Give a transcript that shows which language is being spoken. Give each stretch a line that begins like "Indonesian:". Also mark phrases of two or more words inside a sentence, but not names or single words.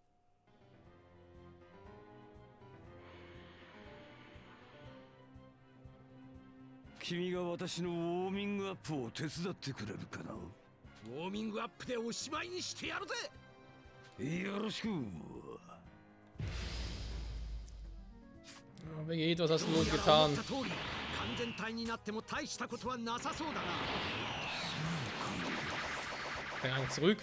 Japanese: 君が私のウォーミングアップを手伝ってくれるかな。ウォーミングアップでおしまいにしてやるぜ。よろしく。
German: Vegeta, was hast du
Japanese: 思
German: getan?
Japanese: った通り、完全体になっても大したことはなさそうだな。
German: Kann ich eigentlich zurück?